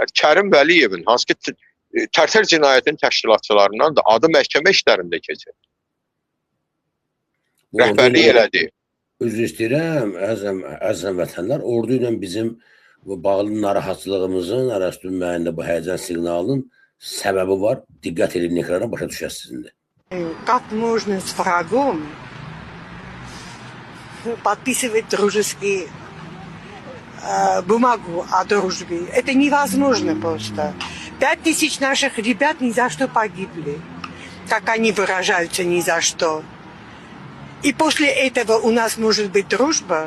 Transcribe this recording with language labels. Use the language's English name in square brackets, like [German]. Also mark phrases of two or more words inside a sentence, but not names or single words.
[Azerbaijani] Kərim Vəliyevin, hansı ki tərtər cinayətin təşkilatçılarından da adı məhkəmə işlərində keçir. Rəhbərlik elədi. Üzr istəyirəm, əzəm vətənlər, ordu ilə bizim bu bağlı narahatlığımızın, arasının müəyyəndə bu həyəcan siqnalının səbəbi var. Diqqət edin ekrana, başa düşəsizdir. [Russian] Как можно с врагом подписывать дружеский бумагу о дружбе? Это невозможно просто. 5000 наших ребят ни за что погибли. Как они выражаются, ни за что. И после этого у нас может быть дружба.